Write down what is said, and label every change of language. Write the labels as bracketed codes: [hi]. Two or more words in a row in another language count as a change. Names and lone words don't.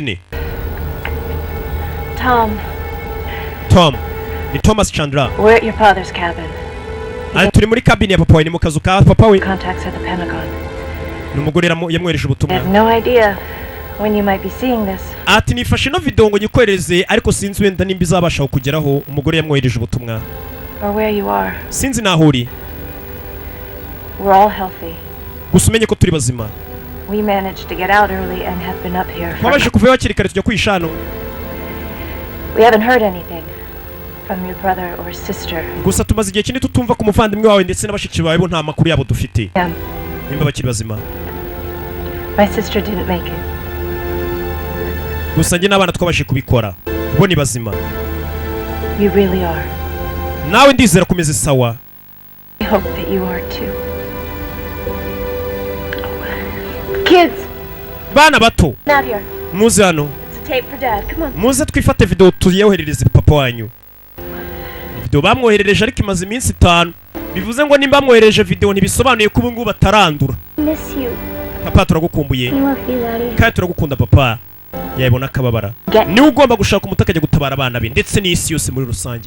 [rw] ni Tom. ni Thomas Chandra. [en] We're at your father's cabin. [rw] Turi muri cabin ya papa we, ni mu kazu ka papa we. [en] Contacts at the Pentagon. [rw] Numugore yamwereje [en] I [rw] ubutumwa. [en] have no idea when you might be seeing this. [rw] Ati nifashe no video ngo nyikwereze ariko sinzi wenda nimba izabasha kugeraho. Umugore yamwereje ubutumwa. [en] Or where you are. [rw] Sinzi naho uri. [en] We're all healthy. [rw] Gusa umenye ko turi bazima. [en] We managed to get out early and have been up here. [rw] Twabashe kuva hakiri kare tujya kwishano. [en] We haven't heard anything from your brother or sister. [rw] Gusa tumaze igihe kinini tutumva ku muvandimwe wawe ndetse n'abashiki bawe bo nta makuru yabo dufite. Nimba bakiri bazima. [en] My sister didn't make it. [rw] Gusa njye n'abana twabashe kubikora. Bo ni bazima. [en] You really are. [rw] Nawe ndizera kumeze sawa. [en] I hope that you are too. Kids. [rw] Bana bato. [en] Not here. [rw] Muze hano. [en] It's a tape for Dad. Come on. [rw] Muze twifate video tuyeherereze papa wanyu. Video bamwoherereje ariko imaze iminsi 5. Bivuze ngo nimba mwohereje video ntibisobanuye ko ubu ngubu batarandura. [en] Miss you. [rw] Papa turagukumbuye. Kandi turagukunda papa. Yabona akababara. Ni ugomba gushaka umutaka ajya gutabara abana be ndetse n'isi yose muri rusange.